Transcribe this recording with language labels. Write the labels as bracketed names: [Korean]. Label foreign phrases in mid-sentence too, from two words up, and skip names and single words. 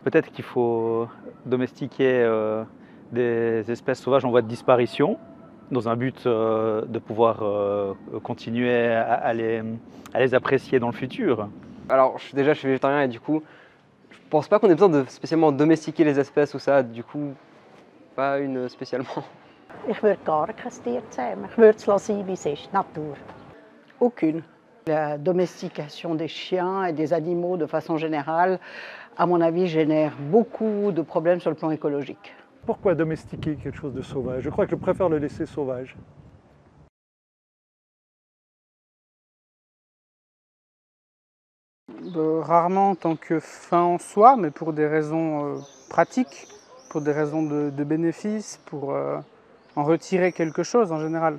[French] Peut-être qu'il faut domestiquer des espèces sauvages en voie de disparition dans un but de pouvoir continuer à les apprécier dans le futur. Alors déjà je suis végétarien et du coup je pense pas qu'on ait besoin de spécialement domestiquer les espèces ou ça, du coup pas une spécialement. [German] Ich würde gar kein Tier zähmen. Ich würde es lassen, wie es ist, Natur. [French] Aucune. La domestication des chiens et des animaux de façon générale, à mon avis, génère beaucoup de problèmes sur le plan écologique. Pourquoi domestiquer quelque chose de sauvage? Je crois que je préfère le laisser sauvage. Rarement en tant que fin en soi, mais pour des raisons pratiques, pour des raisons de bénéfice, pour en retirer quelque chose en général.